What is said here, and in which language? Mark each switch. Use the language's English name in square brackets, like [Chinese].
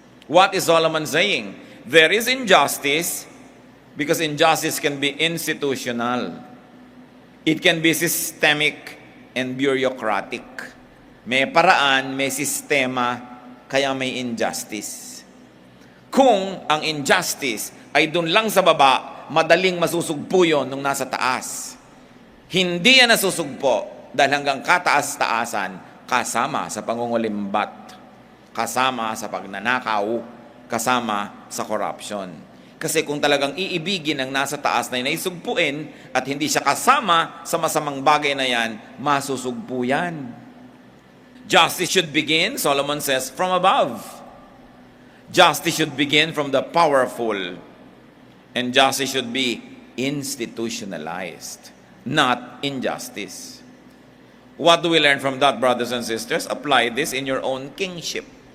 [English] What is Solomon saying? There is injustice, because injustice can be institutional. It can be systemic and bureaucratic. [Filipino] May paraan, may sistema, kaya may [English] injustice. [Filipino] Kung ang injustice ay doon lang sa baba, madaling masusugpo yun nung nasa taas. Hindi yan nasusugpo dahil hanggang kataas-taasan, kasama sa pangungulimbat, kasama sa pagnanakaw, kasama sa corruption. Kasi kung talagang iibigin ang nasa taas na naisugpuin at hindi siya kasama sa masamang bagay na yan, masusugpo yan. [English] Justice should begin, Solomon says, from above. Justice should begin from the powerful. And justice should be institutionalized, not injustice. What do we learn from that, brothers and sisters? Apply this in your own kingship.